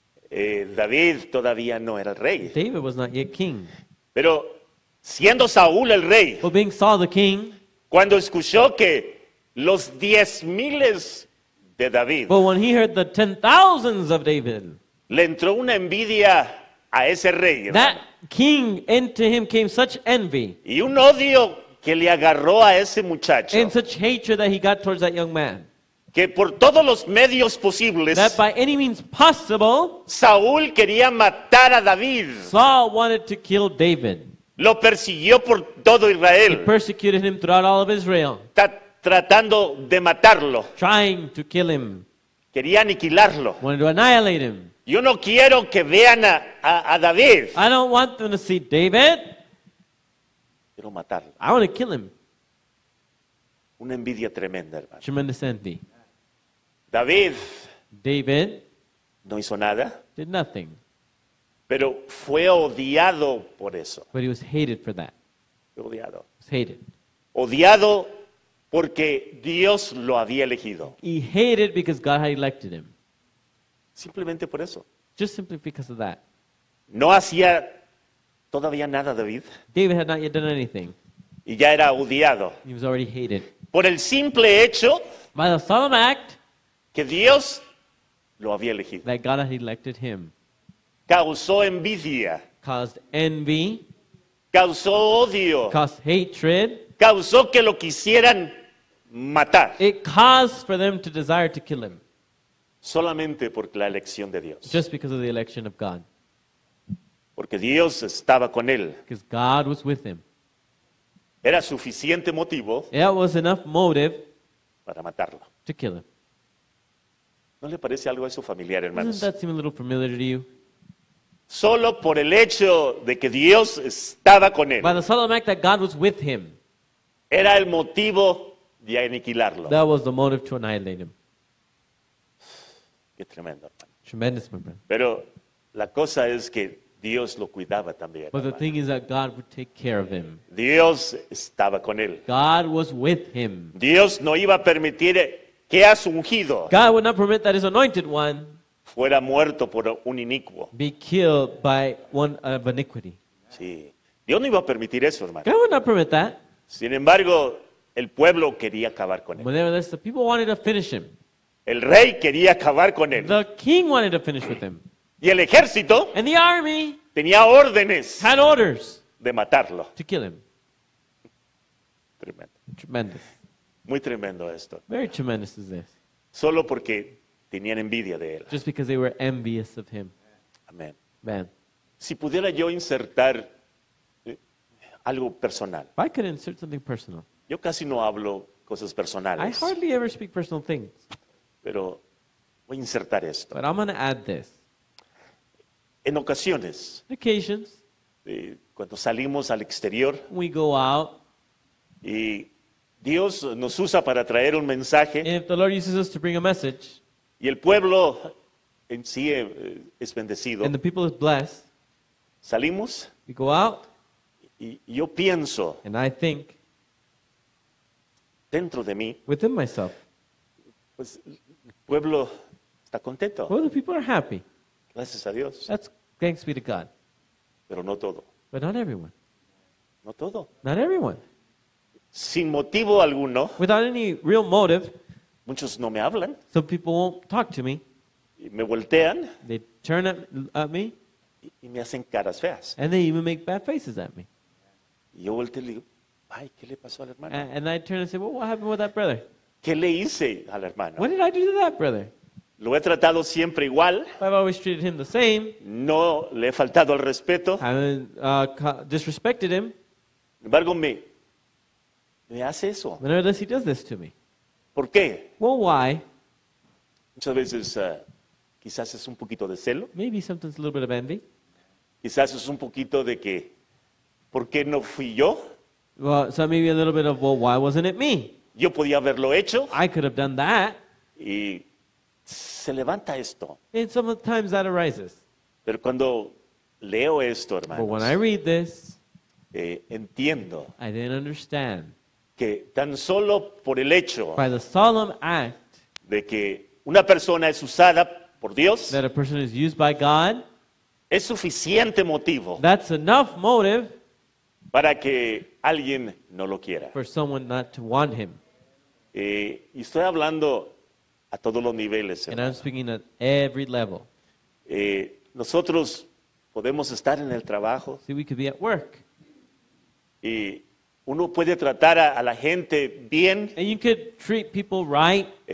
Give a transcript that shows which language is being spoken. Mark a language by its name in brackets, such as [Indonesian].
[Spanish] David todavía no era el rey. [English] David was not yet king. [Spanish] Pero siendo Saúl el rey, [English] But being Saul the king, [Spanish] cuando escuchó que los 10,000 de David, [English] but when he heard the 10,000s of David, [Spanish] le entró una envidia a ese rey, hermano. [English] that king, into him came such envy [Spanish] Y un odio que le agarró a ese muchacho, [English] and such hatred that he got towards that young man, [Spanish] que por todos los medios posibles, [English] that by any means possible, [Spanish] Saúl quería matar a David. [English] Saul wanted to kill David. [Spanish] Lo persiguió por todo [English] He Israel, persecuted him throughout all of Israel, [Spanish] tratando de matarlo. [English] trying to kill him, [Spanish] Quería aniquilarlo. [English] wanted to annihilate him. [Spanish] Yo no quiero que vean a David. [English] I don't want them to see David. [Spanish] Quiero matarlo. [English] I want to kill him. [Spanish] Una envidia tremenda, hermano. [English] Tremendous envy. [Spanish] David [English] David [Spanish] no hizo nada, [English] did nothing, [Spanish] pero fue odiado por eso. [English] but he was hated for that. [Spanish] Fue odiado. [English] He was hated. [Spanish] Odiado porque Dios lo había elegido. [English] He hated because God had elected him. [Spanish] Simplemente por eso. [English] Just simply because of that. [Spanish] No hacía todavía nada David [English] David had not yet done anything. [Spanish] y ya era odiado. [English] He was already hated. [Spanish] Por el simple hecho [English] By the solemn act [Spanish] que Dios lo había elegido. [English] that God had elected him, [Spanish] Causó envidia, [English] caused envy, [Spanish] causó odio, [English] caused hatred. [Spanish] causó que lo quisieran matar. [English] It caused for them to desire to kill him, [Spanish] Solamente por la elección de Dios. [English] just because of the election of God. [Spanish] porque Dios estaba con él. [English] because God was with him. [Spanish] Era suficiente motivo [English] That was enough motive [Spanish] para matarlo. [English] to kill him. [Spanish] ¿No le parece algo a eso familiar, [English] Doesn't [Spanish] hermanos? [English] that seem a little familiar to you? [Spanish] Solo por el hecho de que Dios estaba con él, [English] By the solemn act that God was with him, [Spanish] era el motivo de aniquilarlo. [English] that was the motive to annihilate him. [Spanish] Qué tremendo, hermano. [English] Tremendous, my friend. [Spanish] Pero la cosa es que Dios lo cuidaba también. [English] But the [Spanish] hermano. [English] thing is that God would take care of him. [Spanish] Dios estaba con él. [English] God was with him. [Spanish] Dios no iba a permitir que a su ungido [English] God would not permit that his anointed one [Spanish] fuera muerto por un inicuo. [English] be killed by one of iniquity. [Spanish] Sí. Dios no iba a permitir eso, hermano. [English] God would not permit that. [Spanish] Sin embargo, el pueblo quería acabar con él. [English] But nevertheless, the people wanted to finish him. [Spanish] El rey quería acabar con él. [English] The king wanted to finish with him. [Spanish] Y el ejército [English] And the army [Spanish] tenía órdenes [English] had orders [Spanish] de matarlo. [English] to kill him. [Spanish] Tremendo. [English] Tremendous. [Spanish] Muy tremendo esto. [English] Very tremendous is this. [Spanish] Solo porque tenían envidia de él. [English] Just because they were envious of him. [Spanish] Amén. [English] Man, [Spanish] Si pudiera yo insertar algo personal. [English] if I could insert something personal, [Spanish] Yo casi no hablo cosas [English] I [Spanish] personales, [English] hardly ever speak personal things. [Spanish] pero voy a insertar esto. [English] But I'm going to add this. [Spanish] En ocasiones, [English] On occasions, [Spanish] cuando salimos al exterior [English] we go out, [Spanish] y Dios nos usa para traer un mensaje [English] and if the Lord uses us to bring a message, [Spanish] y el pueblo en sí es bendecido, [English] and the people is blessed, [Spanish] salimos [English] we go out, [Spanish] y yo pienso [English] and I think [Spanish] dentro de mí, [English] within myself, [Spanish] pues el pueblo está contento, [English] well, the people are happy. [Spanish] gracias a Dios, [English] That's thanks be to God. [Spanish] pero no todo, [English] But not everyone. [Spanish] no todo. [English] Not everyone. [Spanish] Sin motivo alguno, [English] Without any real motive, [Spanish] muchos no me hablan [English] some people won't talk to me. [Spanish] y me voltean [English] They turn at me, [Spanish] y me hacen caras feas. [English] and they even make bad faces at me. [Spanish] Y yo volteo y le digo, ay, ¿qué le pasó al hermano? [English] And I turn and say, well, what happened with that brother? [Spanish] ¿Qué le hice al hermano? [English] What did I do to that brother? [Spanish] Lo he tratado siempre igual, [English] I've always treated him the same. [Spanish] no le he faltado al respeto, [English] Haven't disrespected him. [Spanish] sin embargo me hace eso. [English] But nevertheless, he does this to me. [Spanish] ¿Por qué? [English] Well, why? [Spanish] Muchas veces quizás es un poquito de celo, [English] Maybe sometimes a little bit of envy. [Spanish] quizás es un poquito de que, ¿por qué no fui yo? [English] Well, so maybe a little bit of, well, why wasn't it me? [Spanish] Yo podía haberlo hecho [English] I could have done that. [Spanish] y se levanta esto. [English] And sometimes that arises. [Spanish] Pero cuando leo esto, [English] But when I [Spanish] hermanos, [English] read this, [Spanish] entiendo [English] I didn't understand. [Spanish] que tan solo por el hecho [English] By the solemn act [Spanish] de que una persona es usada por Dios, [English] that a person is used by God, [Spanish] es suficiente motivo [English] that's enough motive [Spanish] para que alguien no lo quiera. [English] for someone not to want him. [Spanish] Y estoy hablando a todos los niveles. [English] And [Spanish] hermano. [English] I'm speaking at every level. [Spanish] Nosotros podemos estar en el trabajo [English] See, we could be at work. [Spanish] y uno puede tratar a la gente bien, [English] And you could treat people right.